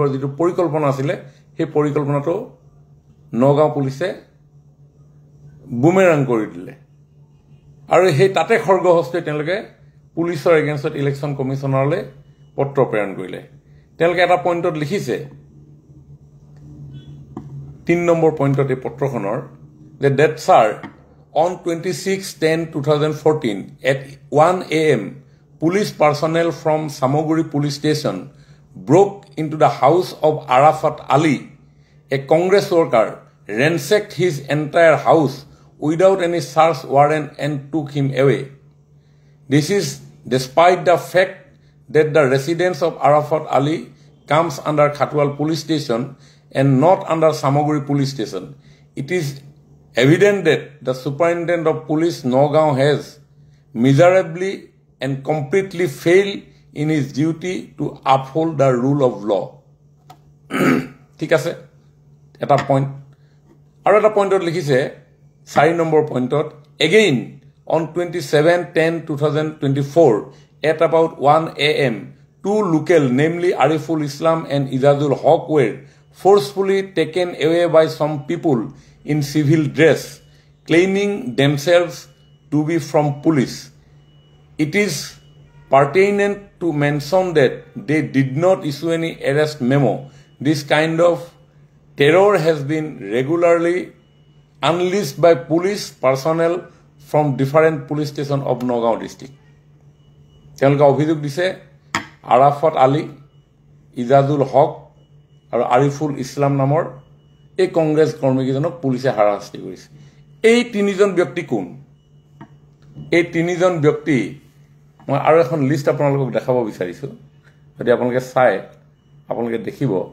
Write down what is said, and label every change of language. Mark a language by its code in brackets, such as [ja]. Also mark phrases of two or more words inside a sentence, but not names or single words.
[as] যিটো পৰিকল্পনা আছিলে সেই পৰিকল্পনাটো নগাঁও পুলিচে বুমেৰাং কৰি দিলে আৰু সেই তাতে খৰ্গহস্তে তেওঁলোকে পুলিচৰ এগেইনষ্টত ইলেকশ্যন কমিশনাৰলৈ পত্ৰ প্ৰেৰণ কৰিলে তেওঁলোকে এটা পইণ্টত লিখিছে 3 নম্বৰ পইণ্টত এই পত্ৰখনৰ যে [en] that sir on 26/10/2014 at 1 a.m. police personnel from Samoguri police station broke into the house of Arafat Ali, a Congress worker, ransacked his entire house without any search warrant and took him away. This is despite the fact that the residence of Arafat Ali comes under Khatwal police station and not under Samoguri police station. It is evident that the superintendent of police Nagaon has miserably and completely failed in his duty to uphold the rule of law. [as] ঠিক আছে এটা পইণ্ট আৰু এটা পইণ্টত লিখিছে 4 নম্বৰ পইণ্টত [en] again on 27/10/2024 at about 1 a.m. two local, namely Ariful Islam and Ijazul Haq, were forcefully taken away by some people in civil dress, claiming themselves to be from police. It is pertinent to mention that they did not issue any arrest memo. This kind of terror has been regularly unleashed by police personnel from different police stations of Nagaon district. [as] তেওঁলোকে অভিযোগ দিছে আৰাফাত আলী, ইজাজুল হক আৰু আৰিফুল ইছলাম নামৰ এই কংগ্ৰেছ কৰ্মীকেইজনক পুলিচে হাৰাশাস্তি কৰিছে। এই তিনিজন ব্যক্তি কোন? এই তিনিজন ব্যক্তি মই আৰু এখন লিষ্ট আপোনালোকক দেখাব বিচাৰিছোঁ, যদি আপোনালোকে চাই আপোনালোকে দেখিব।